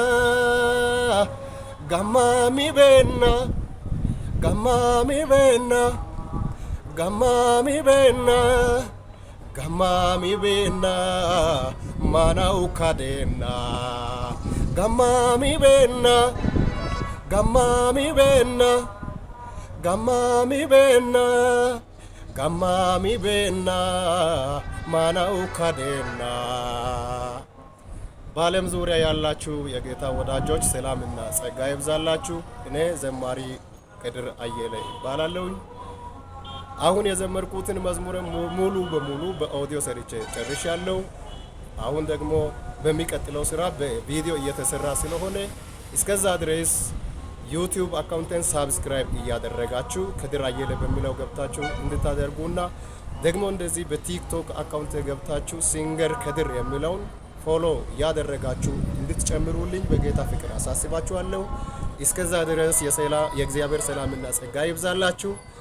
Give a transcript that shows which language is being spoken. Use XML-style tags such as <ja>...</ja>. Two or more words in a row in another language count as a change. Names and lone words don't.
<am>gamami benna gamami benna gamami benna gamami benna mana ukadena gamami benna gamami benna gamami benna gamami benna mana ukadena በዓለም ዙሪያ ያላችሁ የጌታ ወዳጆች ሰላምና ጸጋ ይብዛላችሁ። እኔ ዘማሪ ከድር አየለ እባላለሁ። አሁን የዘመርኩትን መዝሙር ሙሉ በሙሉ በኦዲዮ ሰርቼ ጨርሻለሁ። አሁን ደግሞ በሚቀጥለው ስራ በቪዲዮ እየተሰራ ስለሆነ እስከዛ ድረስ ዩቲዩብ አካውንቴን ሳብስክራይብ እያደረጋችሁ ከድር አየለ በሚለው ገብታችሁ እንድታደርጉና ደግሞ እንደዚህ በቲክቶክ አካውንት ገብታችሁ ሲንገር ከድር የሚለውን ፎሎ ያደረጋችሁ እንድትጨምሩልኝ በጌታ ፍቅር አሳስባችኋለሁ። እስከዛ ድረስ የእግዚአብሔር ሰላምና ጸጋ ይብዛላችሁ።</am>